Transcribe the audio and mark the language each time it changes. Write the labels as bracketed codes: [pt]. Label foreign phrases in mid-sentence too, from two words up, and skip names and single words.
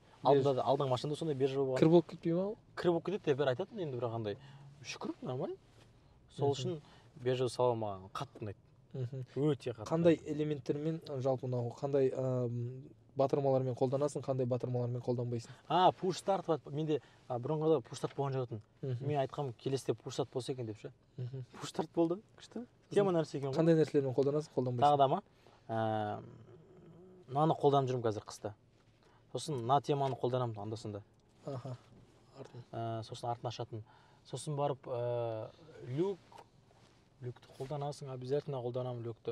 [kk] Алдыңғы машинада сондай бежевый болған. Кір болып кетпей ма? Кір болып кетеді деп бәрі айтатын, енді бірақ андай шүкір, нормально. Сол үшін бежевый салон маған қатты ұнайды. Өте қатты. Қандай элементтермен жалпы мынау қандай батырмалармен қолданасың, қандай батырмалармен қолданбайсың? [en] Push start [kk] бар. Менде бұрынғыда [en] push start [kk] болған жоқ. Мен айтқам келесіде [en] push start [kk] болса екен деп ше. [en] Push start [kk] болды. Күшті. Тема нәрсе екен ғой. Қандай нәрселермен қолданасың, қолданбайсың? Тағы да ма? Мынаны қолданып жүрмін қазір қыста. Сосын мына теманы қолданамын анда-санда. Сосын артын ашатын. Сосын барып люкті қолданасың, обязательно қолданамын люкті.